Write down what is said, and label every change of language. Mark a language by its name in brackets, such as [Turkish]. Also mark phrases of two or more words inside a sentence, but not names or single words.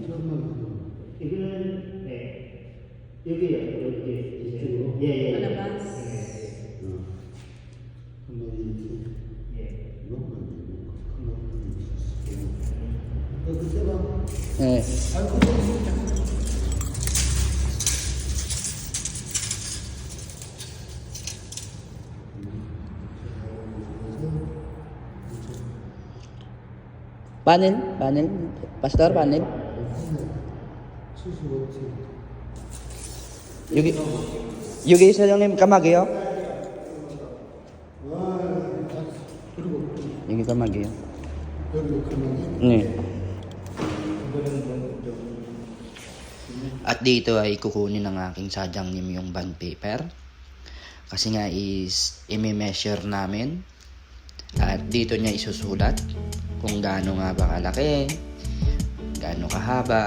[Korean] 조금만. 이거는 네. 여기요. 여기. 이쪽으로. 예. 칸막이 이렇게. 예. 이것만 되고 칸막이. 그때 봐. 예. 아이고 [English] Panel, pastor, panel. 75. [Korean] 여기 사장님 까마귀요. 그리고 여기 까마귀요. 여기도 칸막이. 네. [Filipino] At dito ay kukunin ng aking sadyang nim yung bond paper. Kasi nga is i-measure namin. At dito niya isusulat kung gaano nga ba kalaki, gaano kahaba.